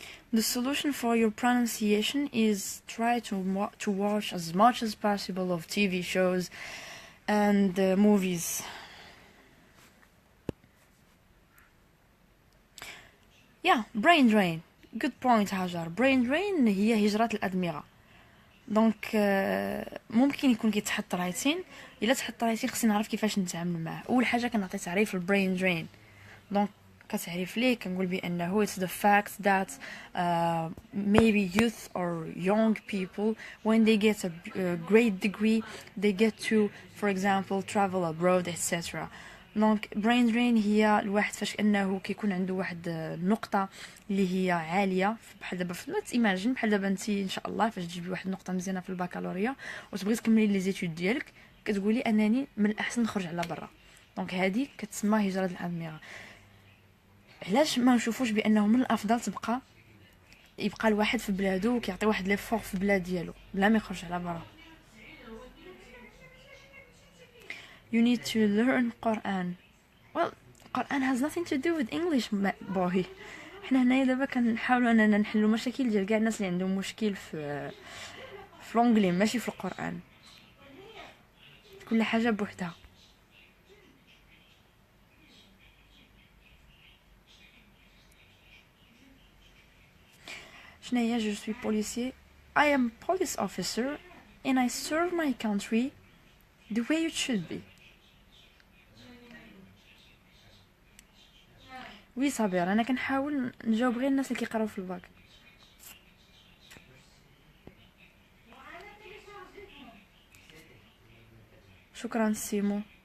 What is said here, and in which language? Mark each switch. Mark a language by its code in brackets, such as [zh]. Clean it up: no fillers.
[en] The solution for your pronunciation is try to watch as much as possible of TV shows and movies. Yeah, brain drain. Good point هاجر. [ar] Brain drain هي هجرة الأدمغة. دونك ممكن يكون كيتحط رايتين. الا تحط رايتين خصني نعرف كيفاش نتعامل معاه. اول حاجه كنعطي تعريف البرين درين. دونك كتعريف ليه كنقول بانه [en] it's the fact that maybe youth or young people when they get a great degree they get to for example travel abroad etc. [ar] دونك brain drain هي الواحد فاش انه كيكون عنده واحد النقطه اللي هي عاليه بحال دابا ايماجين بحال دابا انت ان شاء الله فاش تجيبي واحد النقطه مزيانه في البكالوريا وتبغي تكملي لي زيتود ديالك كتقولي انني من الاحسن نخرج على برا. دونك هذه كتسمى هجره الادمغه. علاش ما نشوفوش بانه من الافضل يبقى الواحد في بلادو وكيعطي واحد لي فور في البلاد ديالو بلا ما يخرج على برا. [en] You need to learn Quran. Well, Quran has nothing to do with English boy. [ar] حنا هنايا دابا كنحاولوا اننا نحلوا مشاكل ديال كاع الناس اللي عندهم مشكل في لونجلي ماشي في القرآن. كل حاجه بوحدها. شنو هي [fr] je suis policier. [en] I am police officer and I serve my country the way it should be. [ar] وي صابر انا كنحاول نجاوب غير الناس اللي كيقراو في الباك. شكرا سيمو.